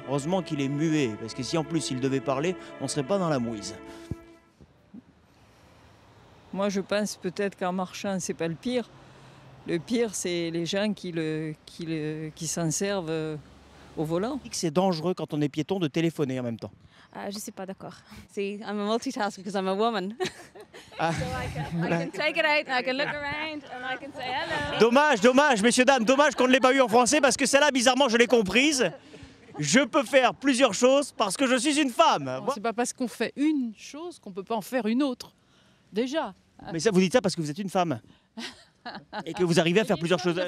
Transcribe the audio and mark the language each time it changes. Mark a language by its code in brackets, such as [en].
[fr] Heureusement qu'il est muet, parce que si en plus il devait parler, on ne serait pas dans la mouise. Moi, je pense peut-être qu'en marchant, c'est pas le pire. Le pire, c'est les gens qui s'en servent au volant. C'est dangereux quand on est piéton de téléphoner en même temps. Je suis pas d'accord. [en] See, I'm a multitasker because I'm a woman. So I can take it out, and I can look around, and I can say hello. [fr] Dommage, messieurs, dames, dommage qu'on ne l'ait pas eu en français parce que celle-là, bizarrement, je l'ai comprise. Je peux faire plusieurs choses parce que je suis une femme. C'est pas parce qu'on fait une chose qu'on peut pas en faire une autre. Déjà. Mais ça, vous dites ça parce que vous êtes une femme et que vous arrivez à faire plusieurs choses.